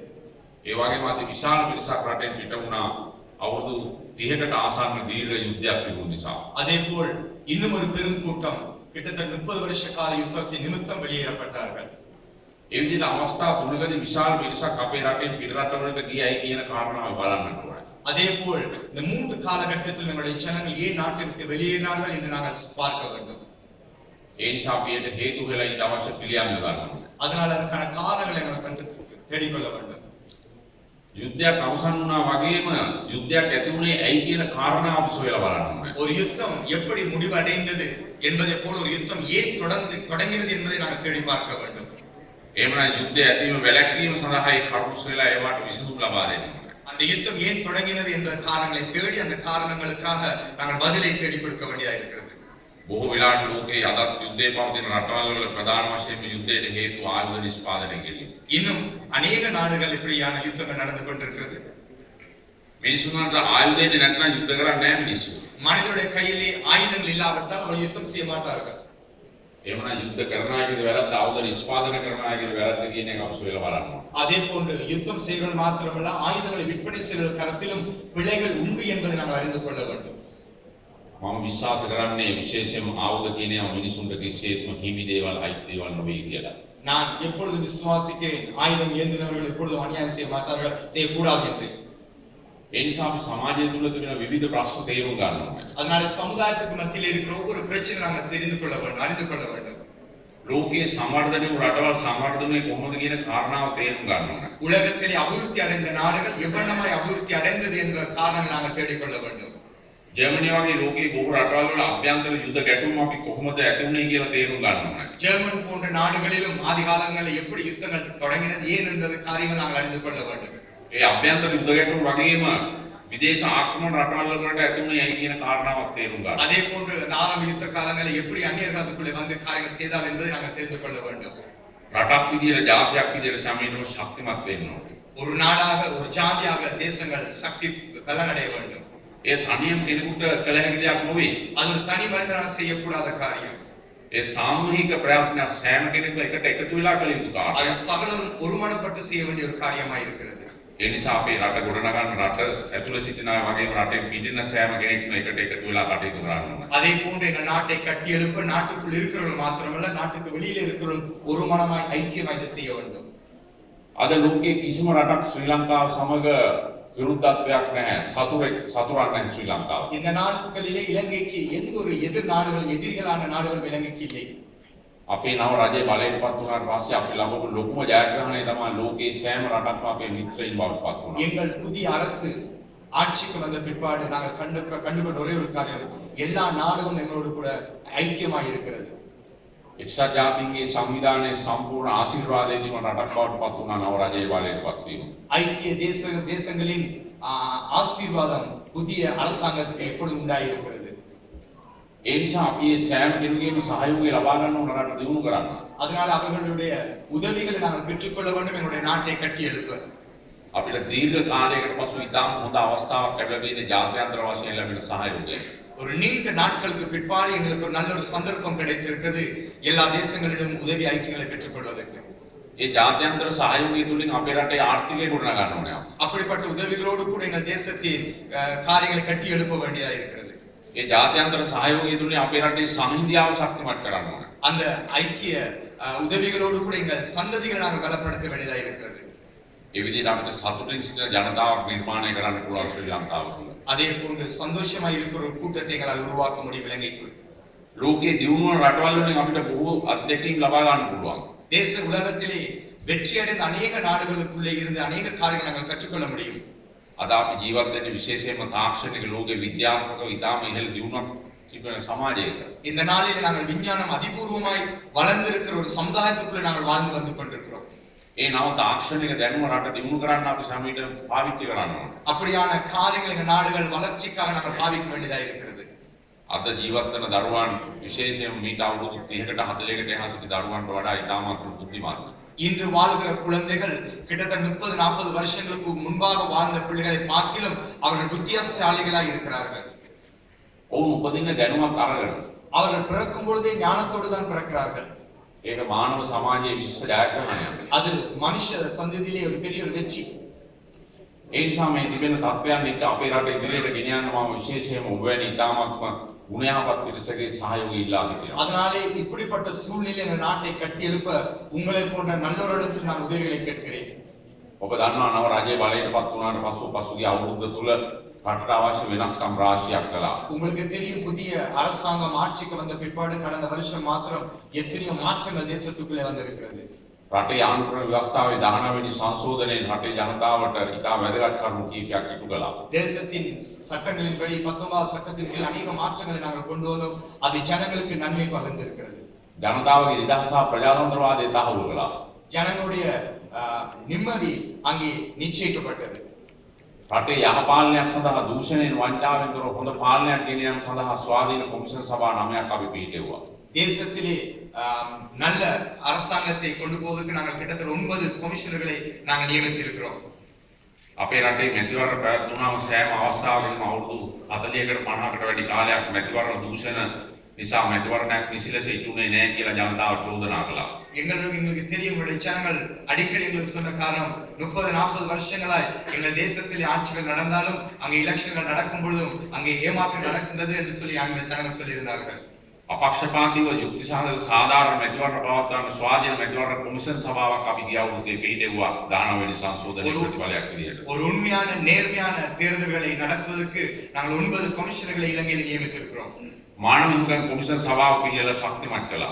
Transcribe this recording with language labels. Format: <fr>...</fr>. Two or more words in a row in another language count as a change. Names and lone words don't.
<si>ඒ වගේම අති විශාල පිරිසක් රටෙන් පිට වුණා අවුරුදු 30කට ආසන්න දීර්ඝ යුද්ධයක් තිබුණ නිසා.</si> <ta>அதே போல் இன்னும் ஒரு பெரும் கூட்டம் கிட்டத்தட்ட 30 வருஷ கால யுத்தத்தின் நிமித்தம் வெளியேறப்பட்டார்கள்.</ta> <si>ඒ විදිහට අවස්ථා තුනකදී විශාල පිරිසක් අපේ රටෙන් පිට රටවලට ගියයි කියන කාරණාව බලන්නට ඕනේ.</si> <ta>அதே போல் இந்த மூன்று காலகட்டத்தில் நம்முடைய ஜனங்கள் ஏன் நாட்டை விட்டு வெளியேறினார்கள் என்று நாங்கள் பார்க்க வேண்டும்.</ta> <si>ඒ නිසා අපි ඒට හේතු වෙලා ඊට අවශ්‍ය පිළියම් යොදන්න ඕනේ.</si> <ta>அதனால் அதற்கான காரணங்களை நாங்கள் கண்டு தேடிக்கொள்ள வேண்டும்.</ta> <si>යුද්ධයක් අවසන් වුණා වගේම යුද්ධයක් ඇති වුණේ ඇයි කියන කාරණාව අපි සොයලා බලන්න ඕනේ.</si> <ta>ஒரு யுத்தம் எப்படி முடிவடைந்தது என்பதை போல ஒரு யுத்தம் ஏன் தொடங்கினது என்பதை நாங்கள் தேடி பார்க்க வேண்டும்.</ta> <si>එහෙමනම් යුද්ධය ඇතිවීම වැළැක්වීම සඳහා ඒ කරුණු සොයලා ඒවට විසඳුම් ලබා දෙන්න ඕනේ.</si> <ta>அந்த யுத்தம் ஏன் தொடங்கினது என்ற காரணங்களை தேடி அந்த காரணங்களுக்காக நாங்கள் பதிலை தேடி கொடுக்க வேண்டியதா இருக்கிறது.</ta> <si>බොහෝ වෙලාවට ලෝකයේ අදත් යුද්ධයේ පවතින රටවල් වල ප්‍රධාන වශයෙන්ම යුද්ධයට හේතුව ආයුධ නිෂ්පාදනය කිරීම.</si> <ta>இன்னும் அநேக நாடுகள் இப்படியான யுத்தங்கள் நடந்து கொண்டிருக்கிறது.</ta> <si>මිනිසුන්ට ආයුධ දෙන්නේ නැත්නම් යුද්ධ කරන්නේ නැහැ මිනිස්සු.</si> <ta>மனிதனுடைய கையிலே ஆயுதங்கள் இல்லாவிட்டால் அவர்கள் யுத்தம் செய்ய மாட்டார்கள்.</ta> <si>එහෙමනම් යුද්ධ කරන අයගේ වැරද්ද ආයුධ නිෂ්පාදනය කරන අයගේ වැරද්ද කියන එක අපි සොයලා බලන්න ඕනේ.</si> <ta>அதே போன்று யுத்தம் செய்வர்கள் மாத்திரமல்ல ஆயுதங்களை விற்பனை செய்வர்கள் கரத்திலும் பிழைகள் உண்டு என்பதை நாம் அறிந்து கொள்ள வேண்டும்.</ta> <si>මම විශ්වාස කරන්නේ විශේෂයෙන්ම ආයුධ කියන ඒවා මිනිසුන්ට කිසිසේත්ම හිමි දේවල් අයිති දේවල් නෙවෙයි කියලා.</si> <ta>நான் எப்பொழுது விசுவாசிக்கிறேன் ஆயுதம் ஏந்தினவர்கள் எப்பொழுதும் அநியாயம் செய்ய மாட்டார்கள் செய்யக்கூடாது என்று.</ta> <si>ඒ නිසා අපි සමාජය තුළ තිබෙන විවිධ ප්‍රශ්න තේරුම් ගන්න ඕනේ.</si> <ta>அதனால சமுதாயத்துக்கு மத்தியில் இருக்கிற ஒவ்வொரு பிரச்சனை நாங்கள் தெரிந்து கொள்ள வேண்டும் அறிந்து கொள்ள வேண்டும்.</ta> <si>ලෝකයේ සංවර්ධනය වූ රටවල් සංවර්ධනය කොහොමද කියන කාරණාව තේරුම් ගන්න ඕනේ.</si> <ta>உலகத்திலே அபிவிருத்தி அடைந்த நாடுகள் எவ்வளமாய் அபிவிருத்தி அடைந்தது என்ற காரணங்களை நாங்கள் தேடிக்கொள்ள வேண்டும்.</ta> <si>ජර්මනිය වගේ ලෝකයේ බොහෝ රටවල් වල අභ්‍යන්තර යුද්ධ ගැටුම් අපි කොහොමද ඇති වුනේ කියලා තේරුම් ගන්න ඕනේ.</si> <ta>ஜெர்மன் போன்ற நாடுகளிலும் ஆதி காலங்களில் எப்படி யுத்தங்கள் தொடங்கினது ஏன் என்பது காரியங்கள் நாங்கள் அறிந்து கொள்ள வேண்டும்.</ta> <si>ඒ අභ්‍යන්තර යුද්ධ ගැටුම් වගේම විදේශ ආක්‍රමණ රටවල් වලට ඇති වුනේ ඇයි කියන කාරණාවක් තේරුම් ගන්න.</si> <ta>அதே போன்று ஆரம்ப யுத்த காலங்களில் எப்படி அந்நியர்கள் அதுக்குள்ளே வந்து காரியங்கள் செய்தால் என்பதை நாங்கள் தெரிந்து கொள்ள வேண்டும்.</ta> <si>රටක් විදියට ජාතියක් විදියට සමීනව ශක්තිමත් වෙන්න ඕනේ.</si> <ta>ஒரு நாடாக ஒரு ஜாதியாக தேசங்கள் சக்தி பலனடைய வேண்டும்.</ta> <si>ඒ තනියම කෙනෙකුට කළ හැකි දෙයක් නොවේ.</si> <ta>அது ஒரு தனி மனிதனால் செய்யக்கூடாத காரியம்.</ta> <si>ඒ සාමූහික ප්‍රයත්න සෑම කෙනෙකුම එකට එකතු වෙලා කළ යුතු</si> <ta>அது</ta> <si>කාර්යයක්.</si> <ta>சகலரும் ஒருமனப்பட்டு செய்ய வேண்டிய ஒரு காரியமாக இருக்கிறது.</ta> <si>ඒ නිසා අපේ රට ගොඩනගන්න රට ඇතුළේ සිටින අය වගේම රටේ පිටින සෑම කෙනෙක්ම එකට එකතු වෙලා කටයුතු කරන්න ඕන.</si> <ta>அதே போன்று எங்கள் நாட்டை கட்டி எழுப்ப நாட்டுக்குள் இருக்கிறவர்கள் மாத்திரமல்ல நாட்டுக்கு வெளியில இருக்கிறவர்கள் ஒரு மனமாய் ஐக்கியமாய் இதை செய்ய வேண்டும்.</ta> <si>අද ලෝකයේ කිසිම රටක් ශ්‍රී ලංකාව සමග විරුද්ධත්වයක් නැහැ. සතුරක් නැහැ ශ්‍රී ලංකාව.</si> <ta>இந்த நாட்களிலே இலங்கைக்கு எந்த ஒரு எதிர் நாடுகள் எதிரிகளான நாடுகள் இலங்கைக்கு இல்லை.</ta> <si>අපේ නව රජයේ බලයට පත් වුණාට පස්සේ අපි ලබපු ලොකුම ජයග්‍රහණය තමයි ලෝකයේ සෑම රටක්ම අපේ මිත්‍රයින් බවට පත් වුණා.</si> <ta>எங்கள் புதிய அரசு ஆட்சிக்கு வந்த பிற்பாடு நாங்கள் கண்டுகொண்ட ஒரே ஒரு காரியம் எல்லா நாடுகளும் எங்களோடு கூட ஐக்கியமாய் இருக்கிறது.</ta> <si>එක්සත් ජාතීන්ගේ සංවිධානයේ සම්පූර්ණ ආශිර්වාදය දීම රටක් බවට පත් වුණා නව රජයේ බලයට පත් වීම.</si> <ta>ஐக்கிய தேசங்களின் ஆசீர்வாதம் புதிய அரசாங்கத்துக்கு எப்பொழுது உண்டாயிருக்கிறது.</ta> <si>ඒ නිසා අපි මේ සෑම කෙනෙකුගේම සහයෝගය ලබා ගන්න ඕන රට දියුණු කරන්න.</si> <ta>அதனால் அவர்களுடைய உதவிகளை நாங்கள் பெற்றுக்கொள்ள வேண்டும் எங்களுடைய நாட்டை கட்டி எழுப்ப.</ta> <si>අපිට දීර්ඝ කාලයකට පසු ඉතාම හොඳ අවස්ථාවක් ලැබෙන්නේ ජාත්‍යන්තර වශයෙන් ලැබෙන සහයෝගය.</si> <ta>ஒரு நீண்ட நாட்களுக்கு பிற்பாடு எங்களுக்கு ஒரு நல்ல ஒரு சந்தர்ப்பம் கிடைத்திருக்கிறது எல்லா தேசங்களிலும் உதவி ஐக்கியங்களை பெற்றுக்கொள்வதற்கு.</ta> <si>ඒ ජාත්‍යන්තර සහයෝගය තුලින් අපේ රටේ ආර්ථිකය ගොඩනගා ගන්න ඕනේ.</si> <ta>அப்படிப்பட்ட உதவிகளோடு கூட எங்கள் தேசத்தின் காரியங்களை கட்டி எழுப்ப வேண்டியதா இருக்கிறது.</ta> <si>ඒ ජාත්‍යන්තර සහයෝගය තුලින් අපේ රටේ සංහිඳියාව ශක්තිමත් කරන්න ඕනේ.</si> <ta>அந்த ஐக்கிய உதவிகளோடு கூட எங்கள் சந்ததிகளை நாங்கள் பலப்படுத்த வேண்டியதா இருக்கிறது.</ta> <si>ඒ විදිහට අපිට සතුටින් සිටින ජනතාවක් නිර්මාණය කරන්න පුළුවන් ශ්‍රී ලංකාව තුළ.</si> <ta>அதே போன்று சந்தோஷமாய் இருக்கிற ஒரு கூட்டத்தை எங்களால் உருவாக்க முடியும் இலங்கைக்குள்.</ta> <si>ලෝකයේ දියුණුව රටවල් වලින් අපිට බොහෝ අත්දැකීම් ලබා ගන්න පුළුවන්.</si> <ta>தேச உலகத்திலே வெற்றியடைந்த அநேக நாடுகளுக்குள்ளே இருந்து அநேக காரியங்களை நாங்கள் கற்றுக்கொள்ள முடியும்.</ta> <si>අද අපි ජීවත් වෙන්නේ විශේෂයෙන්ම තාක්ෂණික ලෝකයේ විද්‍යාත්මකව ඉතාම ඉහළ දියුණුවක් තිබෙන සමාජයක.</si> <ta>இந்த நாளில் நாங்கள் விஞ்ஞானம் அதிபூர்வமாய் வளர்ந்திருக்கிற ஒரு சமுதாயத்துக்குள்ளே நாங்கள் வாழ்ந்து வந்து கொண்டிருக்கிறோம்.</ta> <si>ඒ නව තාක්ෂණික දැනුම රට දියුණු කරන්න අපි සමීට පාවිච්චි කරන්න ඕනේ.</si> <ta>அப்படியான காரியங்கள் எங்கள் நாடுகள் வளர்ச்சிக்காக நாங்கள் பாவிக்க வேண்டியதா இருக்கிறது.</ta> <si>අද ජීවත් වෙන දරුවන් විශේෂයෙන්ම මීට අවුරුදු 30කට 40කට එහා සිටි දරුවන්ට වඩා ඉතාමත් බුද්ධිමත්.</si> <ta>இன்று வாழ்கிற குழந்தைகள் கிட்டத்தட்ட 30-40 வருஷங்களுக்கு முன்பாக வாழ்ந்த பிள்ளைகளை பார்க்கிலும் அவர்கள் புத்திசாலிகளாய் இருக்கிறார்கள்.</ta> <si>ඔවුන් උපදින්න දැනුමක් අරගෙන</si> <ta>அவர்கள் பிறக்கும் பொழுதே ஞானத்தோடு தான் பிறக்கிறார்கள்.</ta> <si>ඒක මානව සමාජයේ විශේෂ ජයග්‍රහණයක්.</si> <ta>அது மனுஷ சந்ததியிலே ஒரு பெரிய ஒரு வெற்றி.</ta> <si>ඒ නිසා මේ තිබෙන තත්ත්වයන් එක්ක අපේ රට ඉදිරියට ගෙනියන්න මම විශේෂයෙන්ම ඔබ වැනි ඉතාමත්ම ගුණයහපත් පිරිසගේ සහයෝගය ඉල්ලා සිටිනවා.</si> <ta>அதனாலே இப்படிப்பட்ட சூழ்நிலை எங்கள் நாட்டை கட்டி எழுப்ப உங்களை போன்ற நல்லோரிடத்தில் நான் உதவிகளை கேட்கிறேன்.</ta> <si>ඔබ දන්නවා නව රජයේ බලයට පත් වුණාට පසු පසුගිය අවුරුද්ද තුල රටට අවශ්‍ය වෙනස්කම් රාශියක් කළා.</si> <ta>உங்களுக்கு தெரியும் புதிய அரசாங்கம் ஆட்சிக்கு வந்த பிற்பாடு கடந்த வருஷம் மாத்திரம் எத்தனையோ மாற்றங்கள் தேசத்துக்குள்ளே வந்திருக்கிறது.</ta> <si>රටේ ආණ්ඩුක්‍රම ව්‍යවස්ථාවේ 19 වෙනි සංශෝධනයෙන් රටේ ජනතාවට ඉතා වැදගත් කරුණු කීපයක් ඉටු කළා.</si> <ta>தேசத்தின் சட்டங்களின்படி 19வது சட்டத்தின் கீழ் அநேக மாற்றங்களை நாங்கள் கொண்டு வந்தோம். அது ஜனங்களுக்கு நன்மை பகிர்ந்திருக்கிறது.</ta> <si>ජනතාවගේ නිදහස සහ ප්‍රජාතන්ත්‍රවාදය තහවුරු කළා.</si> <ta>ஜனங்களுடைய நிம்மதி அங்கே நிச்சயிக்கப்பட்டது.</ta> <si>රටේ යහපාලනයක් සඳහා දූෂණයෙන් වංචාවෙන් තොර හොඳ පාලනයක් ගෙන යාම සඳහා ස්වාධීන කොමිෂන් සභා 9ක් අපි පිහිටුවා.</si> <ta>தேசத்திலே நல்ல அரசாங்கத்தை கொண்டு போவதற்கு நாங்கள் கிட்டத்தட்ட 9 கமிஷனர்களை நாங்கள் நியமித்து இருக்கிறோம்.</ta> <si>අපේ රටේ මැතිවරණ පැවැත්වුණාම සෑම අවස්ථාවකදීම අවුරුදු 40කට 50කට වැඩි කාලයක් මැතිවරණ දූෂණ නිසා මැතිවරණයක් නිසි ලෙස ඉටුනේ නැහැ කියලා ජනතාව චෝදනා කළා.</si> <ta>எங்களுக்கு தெரியும் உங்களுடைய ஜனங்கள் அடிக்கடி எங்களுக்கு சொன்ன காரணம் 30-40 வருஷங்களாய் எங்கள் தேசத்திலே ஆட்சிகள் நடந்தாலும் அங்கே எலெக்ஷன்கள் நடக்கும் பொழுதும் அங்கே ஏமாற்றம் நடக்கின்றது என்று சொல்லி எங்கள் ஜனங்கள் சொல்லியிருந்தார்கள்.</ta> <si>අපක්ෂපාතීව යුක්තිසහගත සාධාරණ මැතිවරණ පවත්වන ස්වාධීන මැතිවරණ කොමිෂන් සභාවක් අපි ගිය අවුරුද්දේ පිළිදෙව්වා 19 වෙනි සංශෝධනයේ ප්‍රතිඵලයක් විදියට.</si> <ta>ஒரு உண்மையான நேர்மையான தேர்தல்களை நடத்துவதற்கு நாங்கள் 9 கமிஷனர்களை இலங்கையில் நியமித்திருக்கிறோம்.</ta> <si>மாணவ හිමිකම් කොමිෂන් සභාව පිළියෙල ශක්තිමත් කළා.</si>